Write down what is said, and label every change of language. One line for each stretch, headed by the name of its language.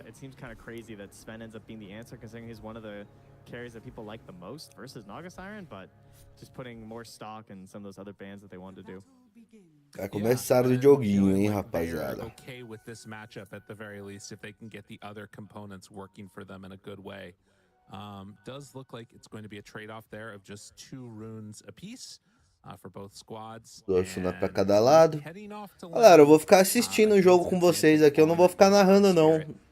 English: It seems kind of crazy that Sven ends up being the answer, considering he's one of the carries that people like the most versus Naga Siren, but just putting more stock in some of those other bans that they wanted to do.
Portuguese: Vai começar o joguinho, hein, rapaziada.
English: Okay with this matchup at the very least, if they can get the other components working for them in a good way. Does look like it's going to be a trade-off there of just 2 runes apiece for both squads.
Portuguese: 2 runas pra cada lado. Galera, eu vou ficar assistindo o jogo com vocês aqui, eu não vou ficar narrando não.